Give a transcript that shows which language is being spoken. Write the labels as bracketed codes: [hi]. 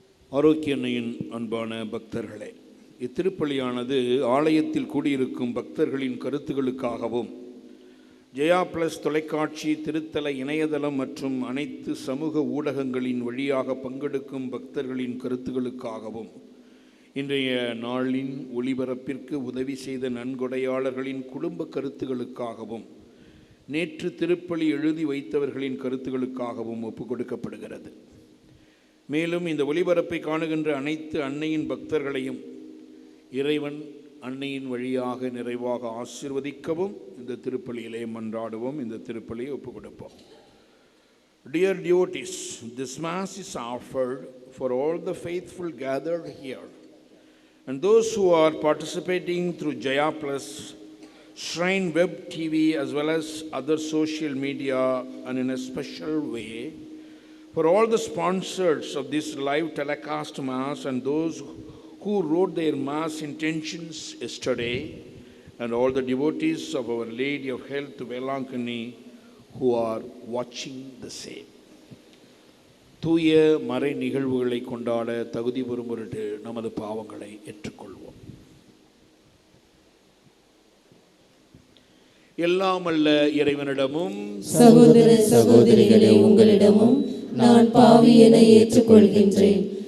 [ta] ஆரோக்கிய அன்னையின் அன்பான பக்தர்களே, இத்திருப்பலியானது ஆலயத்தில் கூடியிருக்கும் பக்தர்களின் கருத்துகளுக்காகவும், ஜெயா பிளஸ் தொலைக்காட்சி, திருத்தல இணையதளம் மற்றும் அனைத்து சமூக ஊடகங்களின் வழியாக பங்கெடுக்கும் பக்தர்களின் கருத்துகளுக்காகவும், இன்றைய நாளின் ஒளிபரப்பிற்கு உதவி செய்த நன்கொடையாளர்களின் குடும்ப கருத்துகளுக்காகவும், நேற்று திருப்பலி எழுதி வைத்தவர்களின் கருத்துகளுக்காகவும் ஒப்புக் கொடுக்கப்படுகிறது. மேலும் இந்த ஒளிபரப்பை காணுகின்ற அனைத்து அன்னையின் பக்தர்களையும் இறைவன் அன்னையின் வழியாக நிறைவாக ஆசீர்வதிக்கவும் இந்த திருப்பலியிலே மன்றாடுவோம். இந்த திருப்பலியை ஒப்புக் கொடுப்போம். [en] Dear devotees, this Mass is offered for all the faithful gathered here and those who are participating through Jaya Plus, Shrine Web TV as well as other social media, and in a special way for all the sponsors of this live telecast Mass and those who wrote their Mass intentions yesterday, and all the devotees of Our Lady of Health Velankani who are watching the same. [ta] தூய மறை நிகழ்வுகளை கொண்டாட தகுதி பெறும் பொருட்டு நமது பாவங்களை ஏற்றுக்கொள்வோம். எல்லாம் அல்ல இறைவனிடமும் சகோதர சகோதரிகளே, உங்களிடமும் நான் பாவி என ஏற்றுக்கொள்கின்றேன்.